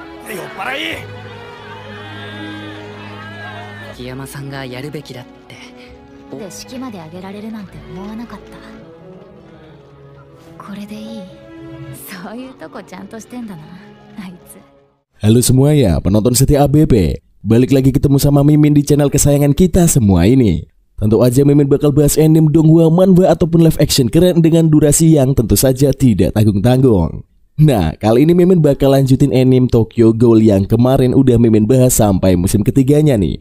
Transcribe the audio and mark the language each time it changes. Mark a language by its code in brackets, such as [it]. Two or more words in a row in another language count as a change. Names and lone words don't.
[ja] 木山さんがやるべきだって。で式まであげられるなんて思わなかった。これでいい。そういうとこちゃんとしてんだな、あいつ。 [id] Halo semuanya, penonton setia ABP. Balik lagi ketemu sama Mimin di channel kesayangan kita semua ini. Tentu aja Mimin bakal bahas anime donghua, manhwa ataupun live action keren dengan durasi yang tentu saja tidak tanggung-tanggung. Nah, kali ini Mimin bakal lanjutin anime Tokyo Ghoul yang kemarin udah Mimin bahas sampai musim ketiganya nih.